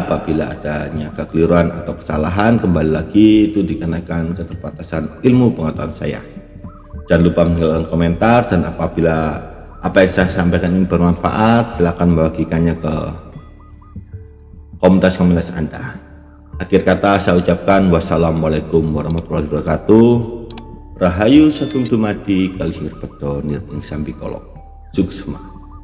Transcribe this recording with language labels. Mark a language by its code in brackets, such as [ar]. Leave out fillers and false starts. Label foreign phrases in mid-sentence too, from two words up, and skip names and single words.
[id] Apabila adanya kekeliruan atau kesalahan, kembali lagi itu dikarenakan keterbatasan ilmu pengetahuan saya. Jangan lupa meninggalkan komentar, dan apabila apa yang saya sampaikan ini bermanfaat, silakan membagikannya ke komunitas-komunitas Anda. Akhir kata saya ucapkan [ar] والسلام عليكم ورحمة الله وبركاته. [jv] Rahayu satung dumadi kalisir bedo nirning sambikolo. Suksma.